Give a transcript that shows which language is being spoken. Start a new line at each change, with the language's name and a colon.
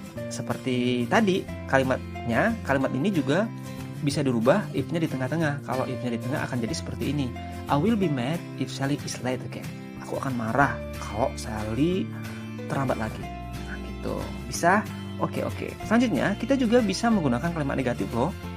Indonesian: Seperti tadi kalimatnya, kalimat ini juga bisa dirubah if-nya di tengah-tengah. Kalau if-nya di tengah akan jadi seperti ini.
English: I will be mad if Sally is late again.
Indonesian: Aku akan marah kalau Sally terlambat lagi. Nah gitu. Bisa? Oke. Selanjutnya kita juga bisa menggunakan kalimat negatif loh.